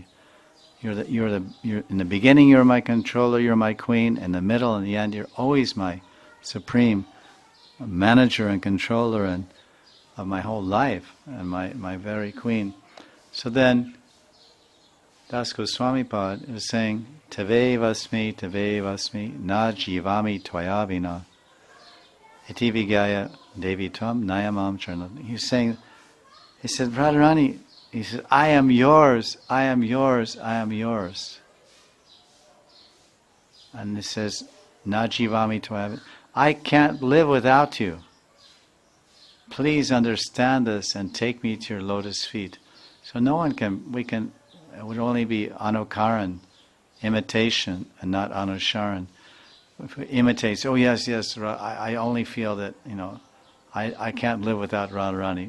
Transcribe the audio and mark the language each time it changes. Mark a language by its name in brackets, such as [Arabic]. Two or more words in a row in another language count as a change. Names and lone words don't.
[English] You're in the beginning you're my controller, you're my queen, in the middle and the end you're always my supreme manager and controller and of my whole life and my very queen. So then Das Goswami Pad is saying, [Sanskrit] तवैवास्मि न जीवामि त्वया विना इति विज्ञाय देवि त्वं नय मां चरणान्तिकम्. [English] He said, Radharani, he said, I am yours, I am yours, I am yours. And it says, [Sanskrit] न जीवामि त्वया विना, [English] I can't live without you. Please understand this and take me to your lotus feet. So no one can, it would only be anukaran, imitation, and not anusharan. If we imitate, oh yes, I only feel that, I can't live without Radharani.